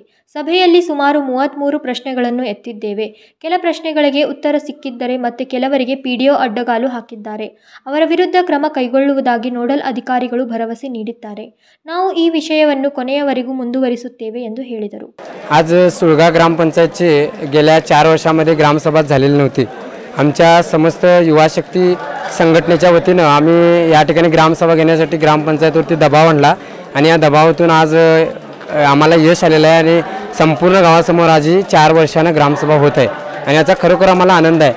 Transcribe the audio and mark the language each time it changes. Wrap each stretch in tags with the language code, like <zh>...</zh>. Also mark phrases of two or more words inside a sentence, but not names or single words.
<kn>ಸಭೆಯಲ್ಲಿ ಸುಮಾರು 33 ಪ್ರಶ್ನೆಗಳನ್ನು ಎತ್ತಿದ್ದೇವೆ. ಕೆಲ ಪ್ರಶ್ನೆಗಳಿಗೆ ಉತ್ತರ ಸಿಕ್ಕಿದ್ದರೆ ಮತ್ತೆ ಕೆಲವರಿಗೆ ಪಿಡಿಒ ಅಡ್ಡಗಾಲು ಹಾಕಿದ್ದಾರೆ. ಅವರ ವಿರುದ್ಧ ಕ್ರಮ ಕೈಗೊಳ್ಳುವುದಾಗಿ ನೋಡಲ್ ಅಧಿಕಾರಿಗಳು ಭರವಸೆ ನೀಡಿದ್ದಾರೆ. ನಾವು ಈ ವಿಷಯವನ್ನು ಕೊನೆಯವರೆಗೂ ಮುಂದುವರಿಸುತ್ತೇವೆ ಎಂದು ಹೇಳಿದರು.</kn> <mr>आज सुळगा ग्रामपंचायतची गेल्या 4 वर्षांमध्ये ग्रामसभा झालेली नव्हती. आमच्या समस्त युवा शक्ती संघटनेच्या वतीनं आम्ही या ठिकाणी ग्रामसभा घेण्यासाठी ग्रामपंचायतवरती दबाव आणला आणि या दबावातून आज आम्हाला यश आलेलं आहे आणि संपूर्ण गावासमोर आज 4 वर्षांना ग्रामसभा होत आहे आणि याचा खरोखर आम्हाला आनंद आहे.</mr>